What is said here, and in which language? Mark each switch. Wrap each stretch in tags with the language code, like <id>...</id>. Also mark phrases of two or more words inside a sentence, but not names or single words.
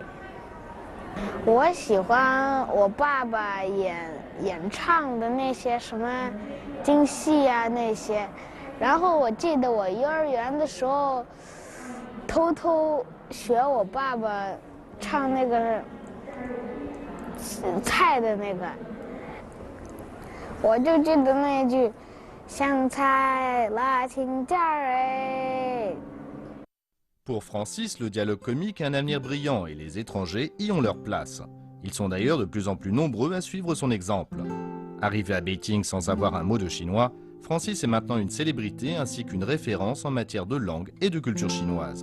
<zh>我喜欢我爸爸演唱的那些什么京戏呀那些，然后我记得我幼儿园的时候，偷偷学我爸爸唱那个菜的那个，我就记得那一句“香菜辣青椒哎”。</zh> <fr>Pour Francis, le dialogue comique a un avenir brillant et les étrangers y ont leur place. Ils sont d'ailleurs de plus en plus nombreux à suivre son exemple. Arrivé à Beijing sans avoir un mot de chinois, Francis est maintenant une célébrité ainsi qu'une référence en matière de langue et de culture chinoise.</fr>